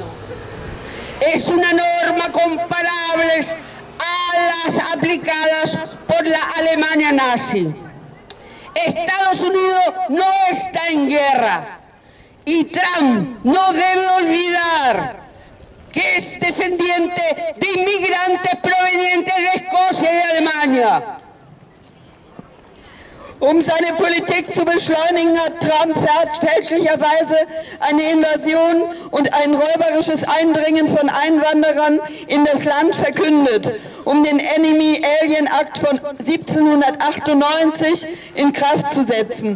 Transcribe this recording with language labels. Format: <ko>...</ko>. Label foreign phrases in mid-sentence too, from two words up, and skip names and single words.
<es>Es una norma comparable a las aplicadas por la Alemania nazi. Estados Unidos no está en guerra y Trump no debe olvidar que es descendiente de inmigrantes provenientes de Escocia y de Alemania.</es> <de>Um seine Politik zu beschleunigen, hat Trump fälschlicherweise eine Invasion und ein räuberisches Eindringen von Einwanderern in das Land verkündet, um den Enemy Alien Act von 1798 in Kraft zu setzen.</de>